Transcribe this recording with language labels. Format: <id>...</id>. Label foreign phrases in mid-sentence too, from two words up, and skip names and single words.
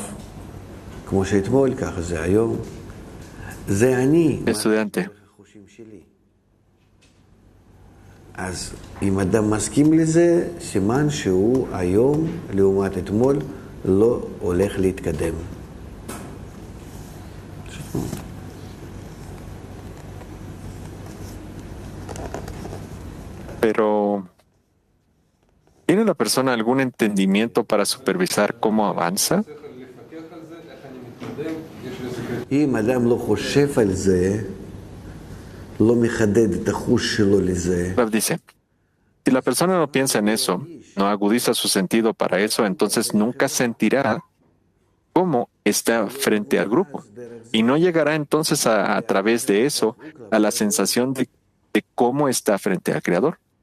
<he>כמו שאתמול, ככה זה היום. זה אני.</he> <es>Estudiante.</es> <he>אז אם אדם מסכים לזה, סימן שהוא היום, לעומת אתמול, לא הולך להתקדם.</he> <es>Pero, ¿tiene la persona algún entendimiento para supervisar cómo avanza?</es> <he>אם אדם לא חושב על זה, לא מחדד את החוש שלו לזה.</he> <es>Rav dice, si la persona no piensa en eso, no agudiza su sentido para eso, entonces nunca sentirá cómo está frente al grupo. Y no llegará entonces a través de eso a la sensación de cómo está frente al Creador.</es>